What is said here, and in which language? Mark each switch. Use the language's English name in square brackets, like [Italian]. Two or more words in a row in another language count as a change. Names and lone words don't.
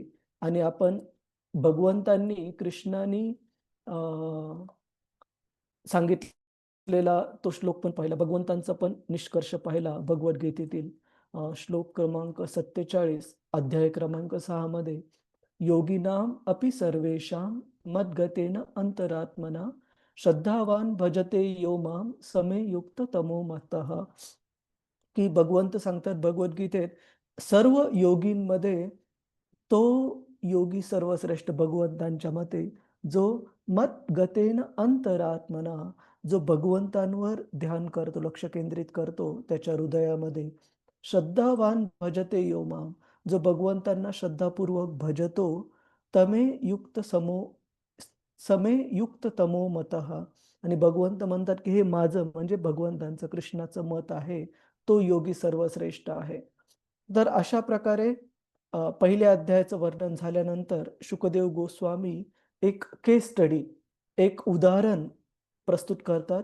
[Marathi] आणि आपण भगवंतांनी कृष्णानी सांगितलेला तो श्लोक पण पाहिला, भगवंतांचा पण निष्कर्ष पाहिला भगवद्गीतेतील श्लोक क्रमांक 47 अध्याय क्रमांक 6 मध्ये [Sanskrit] योगिनाम अपि सर्वेषां मद्गतेन अंतरात्मना श्रद्धावान भजते यो माम समे युक्त तमो मतः। [Marathi] की भगवंत सांगतात भगवद्गीतेत सर्व योगींमध्ये तो योगी सर्वश्रेष्ठ भगवंतांच्या मते जो [Sanskrit] मत गतेन अंतरात्मना [Marathi] जो भगवंतांवर ध्यान करतो लक्ष केंद्रित करतो त्याच्या हृदयामध्ये [Sanskrit] श्रद्धावान भजते यो माम [Marathi] जो भगवंतांना श्रद्धापूर्वक भजतो [Sanskrit] तमे युक्त समे युक्त तमो मतः. [Marathi] आणि भगवंत म्हणतात की हे माझं म्हणजे भगवंतांचं कृष्णाचं मत आहे, तो योगी सर्वश्रेष्ठ आहे. तर अशा प्रकारे पहिल्या अध्यायाचं वर्णन झाल्यानंतर शुकदेव गोस्वामी एक [English] case study, [Marathi] एक उदाहरण प्रस्तुत करतात.